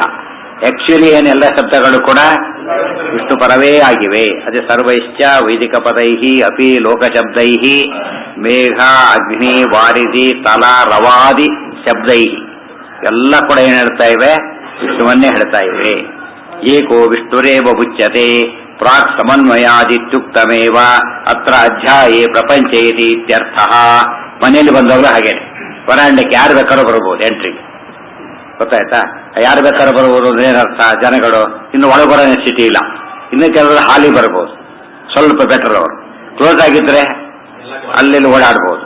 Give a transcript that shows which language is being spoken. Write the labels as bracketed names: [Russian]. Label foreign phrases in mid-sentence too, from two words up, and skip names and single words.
[Kannada] ಆಕ್ಚುಲಿ ಏನೆಲ್ಲ ಶಬ್ದಗಳು ಕೂಡ ವಿಷ್ಣು ಪರವೇ ಆಗಿವೆ. [Sanskrit] ಅದೇ ಸರ್ವೈಶ್ಚ ವೈದಿಕ ಪದೈ ಅಪಿ ಲೋಕಶಬ್ದೈ ಮೇಘ ಅಗ್ನಿ ವಾರಿಧಿ ತಲ ರವಾದಿ ಶಬ್ದೈ [Kannada] ಎಲ್ಲ ಕೂಡ ಏನ್ ಹೇಳ್ತಾ ಇವೆ? ವಿಷ್ಣುವನ್ನೇ ಹೇಳ್ತಾ ಇವೆ. [Sanskrit] ಏಕೋ ವಿಷ್ಣುರೇವ ಉಚ್ಯತೆ ಪ್ರಾಕ್ ಸಮನ್ವಯಾದಿತ್ಯುಕ್ತಮೇವ ಅತ್ರ ಅಧ್ಯಾಯೇ ಪ್ರಪಂಚೇತಿ ಇತ್ಯರ್ಥ. [Kannada] ಮನೆಯಲ್ಲಿ ಬಂದವರು ಹಾಗೇನೆ ವರಾಂಡಕ್ಕೆ ಯಾರು ಬೇಕಾದ್ರೂ ಬರ್ಬೋದು ಎಂಟ್ರಿಗೆ. ಗೊತ್ತಾಯ್ತಾ? ಯಾರು ಬೇಕಾದ್ರೂ ಬರ್ಬೋದು ಅಂದ್ರೆ ಏನರ್ಥ? ಜನಗಳು ಇನ್ನು ಒಳಗೆ ಬರೋ ನೆಸಿಟಿ ಇಲ್ಲ. ಇನ್ನು ಕೆಲವರು ಹಾಲಿ ಬರ್ಬೋದು, ಸ್ವಲ್ಪ ಬೆಟರ್. ಅವರು ಕ್ಲೋಸ್ ಆಗಿದ್ರೆ ಅಲ್ಲಿ ಓಡಾಡ್ಬೋದು.